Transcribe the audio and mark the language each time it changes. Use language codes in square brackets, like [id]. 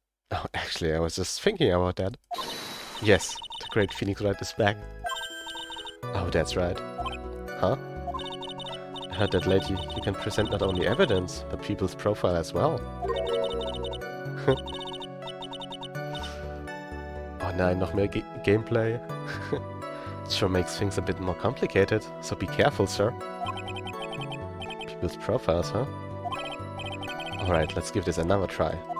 [en] Oh, actually, I was just thinking about that. Yes, the great Phoenix Wright is back. Oh, that's right. Huh? I heard that lately you can present not only evidence, but people's profile as well. [de] Oh nein, noch mehr Gameplay. [en] It sure makes things a bit more complicated, so be careful, sir. People's profiles, huh? Alright, let's give this another try.